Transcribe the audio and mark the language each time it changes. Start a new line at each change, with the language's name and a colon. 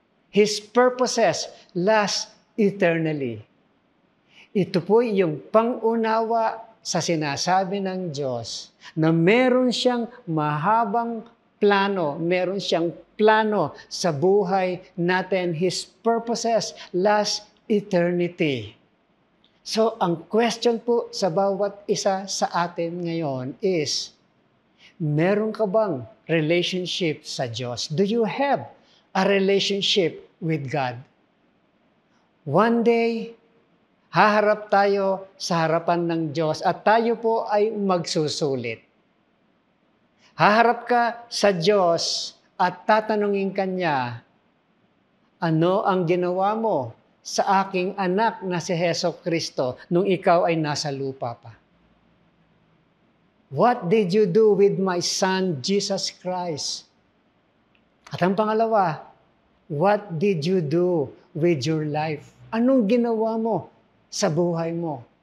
English: His purposes last eternally.
Filipino: Ito po yung pangunawa sa sinasabi ng Diyos na meron siyang mahabang plano, meron siyang plano sa buhay natin.
English: His purposes last eternity.
Filipino: So, ang question po sa bawat isa sa atin ngayon is, meron ka bang relationship sa Diyos?
English: Do you have a relationship with God? One day,
Filipino: haharap tayo sa harapan ng Diyos at tayo po ay magsusulit. Haharap ka sa Diyos at tatanungin Kanya, ano ang ginawa mo sa aking anak na si Heso Kristo nung ikaw ay nasa lupa pa?
English: What did you do with my son, Jesus Christ?
Filipino: At ang pangalawa,
English: what did you do with your life?
Filipino: Anong ginawa mo sa buhay mo?